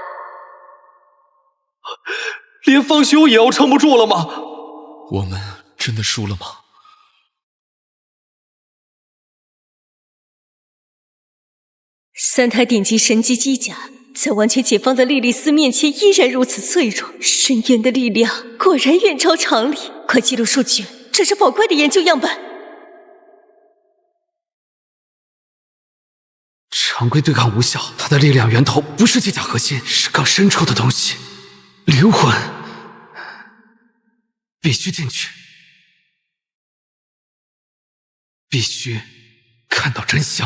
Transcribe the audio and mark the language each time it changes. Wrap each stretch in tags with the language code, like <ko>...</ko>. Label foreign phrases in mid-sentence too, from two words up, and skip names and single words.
<zh>連方修也要撐不住了嗎？我們真的輸了嗎？3台頂級神級機甲在完全解放的莉莉絲面前依然如此脆弱，深淵的力量果然遠超常理。快記錄數據，這是寶貴的研究樣本。常規對抗無效，它的力量源頭不是機甲核心，是更深處的東西。靈魂必須進去，必須看到真相。</zh>